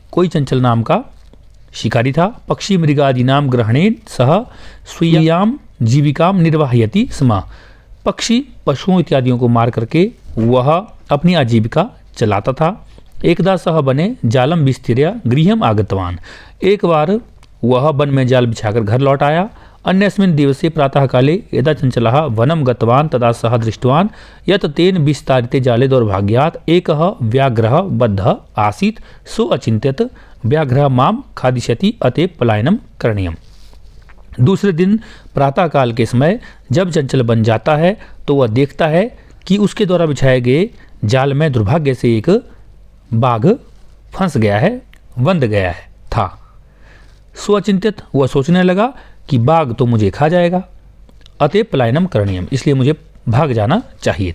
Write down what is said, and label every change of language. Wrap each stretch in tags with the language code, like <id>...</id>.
<hi>कोई चंचल नाम का शिकारी था।</hi> <sa>पक्षी मृगादि नाम ग्रहणेन सह स्वीयाम जीविकाम निर्वाहयति स्म।</sa> <hi>पक्षी पशुओं इत्यादियों को मार करके वह अपनी आजीविका चलाता था।</hi> <sa>एकदा सह बने जालम विस्तीर्य गृहम आगतवान।</sa> <hi>एक बार वह वन में जाल बिछाकर घर लौट आया।</hi> <sa>अन्यस्मिन् दिवसे प्रातः काले यदा चंचलः वनम गतवान तदा सह दृष्टवान यत् तेन विस्तारिते जाले दौर्भाग्यात् एकः व्याघ्रः बद्धः आसीत् सो अचिन्त्यत् व्याघ्रः माम खादिष्यति अतएव पलायनम करणीयम।</sa> <hi>दूसरे दिन प्रातः काल के समय जब चंचल बन जाता है तो वह देखता है कि उसके द्वारा बिछाए गए जाल में दुर्भाग्य से एक बाघ फंस गया है, बंध गया है था। स्वचिंतित, वह सोचने लगा कि बाघ तो मुझे खा जाएगा,</hi> <sa>अतएव पलायनम करणीयम,</sa> <hi>इसलिए मुझे भाग जाना चाहिए।</hi>